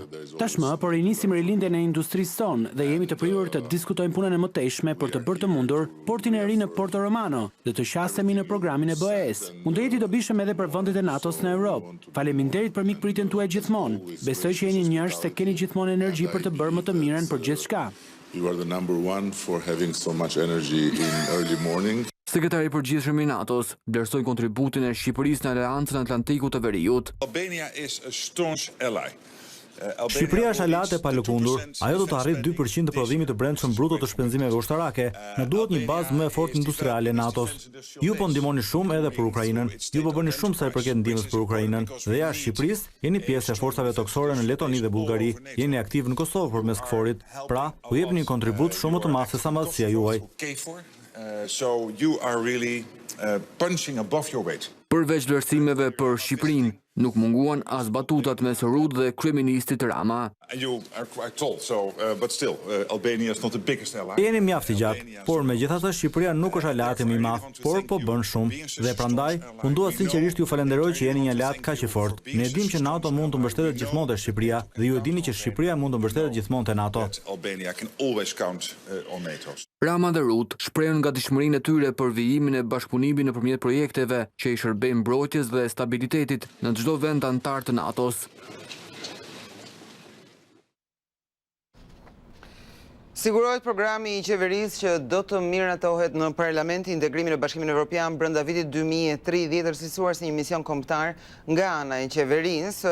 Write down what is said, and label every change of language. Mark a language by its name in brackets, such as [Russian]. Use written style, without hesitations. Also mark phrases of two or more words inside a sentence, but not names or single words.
[Albanian] Tashmë po rinisim rilindjen e industrisë tonë dhe jemi të prirur të diskutojmë punën e mëtejshme për të bërë të mundur portin e ri në Porto Romano dhe të qasemi në programin e BE-s. Mund të jeti dobishëm edhe për vendet e NATO-s në Europë. Faleminderit për mikpritjen tuaj gjithmonë. Besoj që jeni njerëz se keni gjithmonë energji për të bërë më të mirën për gjithçka. [English] You are the number one for having so much energy in early morning. [Albanian] Sekretari i përgjithshëm i NATO-s vlerësoi kontributin e Shqipërisë në Aleancën Atlantikut të Veriut. [English] Albania is a staunch ally. [Albanian] Shqipëria është aleate pa lëkundur. Ajo do të arrijë 2% të prodhimit të brendshëm bruto të shpenzimeve ushtarake. Ne duhet një bazë më e fortë industriale NATO-s. Ju po ndihmoni shumë edhe për Ukrainën. Ju po bëni shumë sa i përket ndihmës për Ukrainën. Dhe jashtë Shqipërisë jeni pjesë e forcave toksore në Letoni dhe Bullgari. Jeni aktiv në Kosovë përmes KFOR-it. Pra, u jepni një kontribut shumë më të madh se sa madhësia juaj. [English] So you are really punching above your weight. [Albanian] Përveç vlerësimeve për Shqipërinë, nuk munguan as batutat mes Rutte dhe kryeministrit Rama. [English] You are quite tall, so but still Albania is not the biggest ally. [Albanian] Jeni mjaft i gjatë, por megjithatë Shqipëria nuk është aleati më i madh, por po bën shumë. Dhe prandaj, unë dua sinqerisht ju falenderoj që jeni një aleat kaq i fortë. Ne dimë që NATO mund të mbështetet gjithmonë te Shqipëria dhe ju e dini që Shqipëria mund të mbështetet gjithmonë te NATO. [English] Albania can always count on NATO. [Albanian] Rama dhe Rutte shprehën gatishmërinë e tyre për vijimin e bashkëpunimit nëpërmjet projekteve që i shërbejnë mbrojtjes dhe stabilitetit në çdo vend antar të NATO-s. Sigurohet programi i qeverisë që do të miratohet në parlament integrimi në Bashkimin Evropian brenda vitit 2030 është cilësuar si një mision kombëtar nga ana e qeverisë.